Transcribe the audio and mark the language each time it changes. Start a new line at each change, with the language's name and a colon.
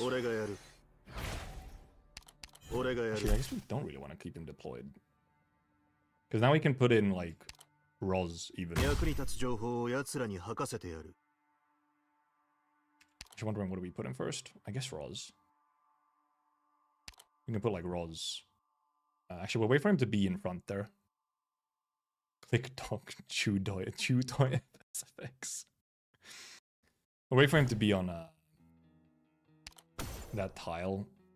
English: Actually, I guess we don't really want to keep him deployed. Because now we can put in, like, Roz even.
Japanese: 役に立つ情報を奴らに吐かせてやる。
English: Just wondering what do we put in first? I guess Roz. We can put like Roz. Actually, we'll wait for him to be in front there. Click dog chew toy SFX. We'll wait for him to be on that tile.